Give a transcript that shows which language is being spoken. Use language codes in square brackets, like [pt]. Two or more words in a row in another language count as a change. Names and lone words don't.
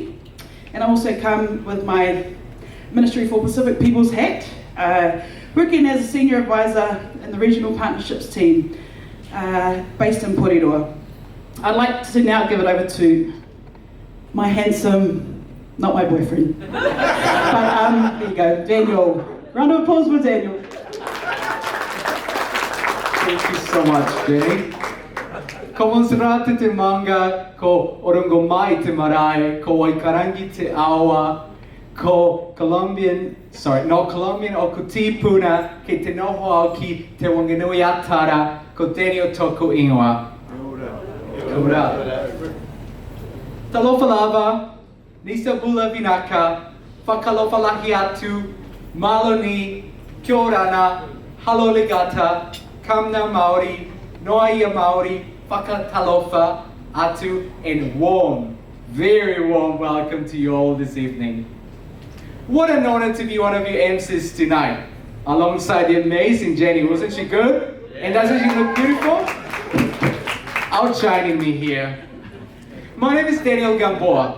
[en] And I also come with my Ministry for Pacific Peoples hat, working as a senior advisor in the regional partnerships team based in Porirua. I'd like to now give it over to my handsome, not my boyfriend, but there you go, Daniel. Round of applause for Daniel. Thank you so much, Jenny. [mi] Ko monserate te manga, ko orungo mai te marae, ko Waikarangi te awa, ko Colombian o kuti puna, ke te noho au ki te wanganui atara, ko Daniel toku ingoa. Kura. Talofa lava, nisa bula vinaka, whakalofa lahi atu, maloni, kia orana, halo legata, kamna Maori, noia Maori, whakatalofa atu, [en] and warm, very warm welcome to you all this evening. What an honor to be one of your MCs tonight, alongside the amazing Jenny. Wasn't she good? And doesn't she look beautiful? Outshining me here. My name is Daniel Gamboa.